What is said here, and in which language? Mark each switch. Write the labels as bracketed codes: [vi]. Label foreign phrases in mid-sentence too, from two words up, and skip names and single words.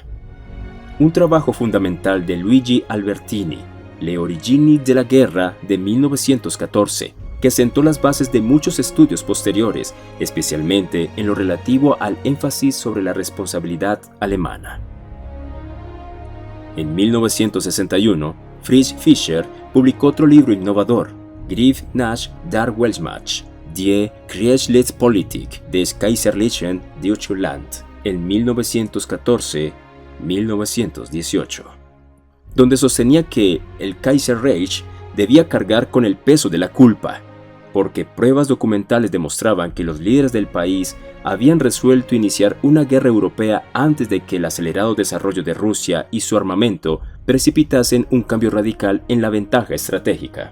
[es] Un trabajo fundamental de Luigi Albertini, Le origini della guerra de 1914, que sentó las bases de muchos estudios posteriores, especialmente en lo relativo al énfasis sobre la responsabilidad alemana. En 1961, Fritz Fischer publicó otro libro innovador, Griff nach der Weltmacht, Die Kriegspolitik des Kaiserlichen Deutschland, en 1914-1918. Donde sostenía que el Kaiserreich debía cargar con el peso de la culpa, porque pruebas documentales demostraban que los líderes del país habían resuelto iniciar una guerra europea antes de que el acelerado desarrollo de Rusia y su armamento precipitasen un cambio radical en la ventaja estratégica.